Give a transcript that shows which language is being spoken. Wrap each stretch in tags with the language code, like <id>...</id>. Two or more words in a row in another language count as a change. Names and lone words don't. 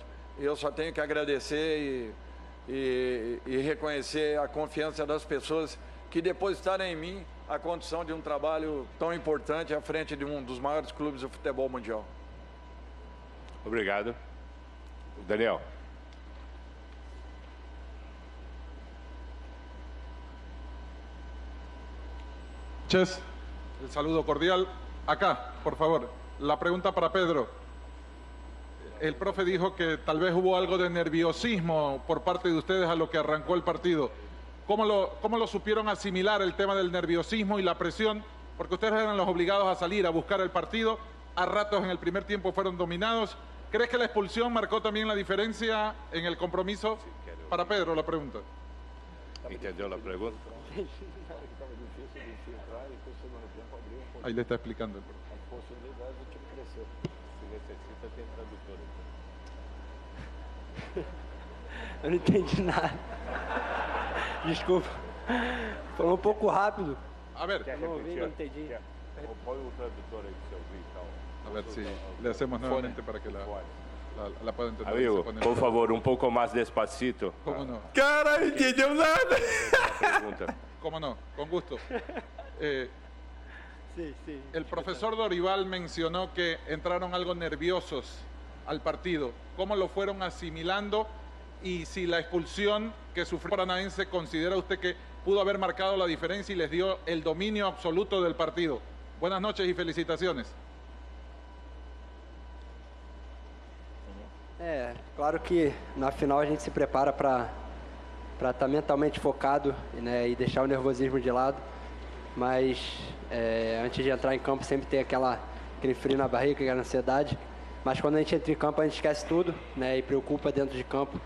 <pt>Eu só tenho que agradecer e reconhecer a confiança das pessoas que depositaram em mim a condição de um trabalho tão importante à frente de um dos maiores clubes do futebol mundial. Obrigado. Daniel.</pt> <es>Ches, el saludo cordial. Acá, por favor, la pregunta para Pedro. El profe dijo que tal vez hubo algo de nerviosismo por parte de ustedes a lo que arrancó el partido. ¿Cómo lo supieron asimilar el tema del nerviosismo y la presión? Porque ustedes eran los obligados a salir a buscar el partido. A ratos en el primer tiempo fueron dominados. ¿Crees que la expulsión marcó también la diferencia en el compromiso? Para Pedro, la pregunta. ¿Entendió la pregunta? Ahí le está explicando.</es> <pt>Eu não entendi nada. Desculpa. Falou um pouco rápido.</pt> <es>A ver,</es> <pt>Não ouvi, não entendi. Põe o tradutor aí que você ouviu e tal.</pt> <es>a ver si le hacemos nuevamente para que la pueda entender. Amigo, Se pone- por favor, un poco más despacito. ¿Cómo no?</es> <pt>Cara, não entendeu nada.</pt> <es>Pregunta. ¿Cómo no? Con gusto.</es> <pt>Sim, sim.</pt> <es>El profesor Dorival mencionó que entraron algo nerviosos al partido. ¿Cómo lo fueron asimilando? Y si la expulsión que sufrió Paranaense, ¿considera usted que pudo haber marcado la diferencia y les dio el dominio absoluto del partido? Buenas noches y felicitaciones.</es> <pt>Claro que na final a gente se prepara para estar mentalmente focado, né, e deixar o nervosismo de lado, mas antes de entrar em campo sempre tem aquela aquele frio na barriga, aquela ansiedade. Mas quando a gente entra em campo, a gente esquece tudo, né? E preocupa dentro de campo.</pt>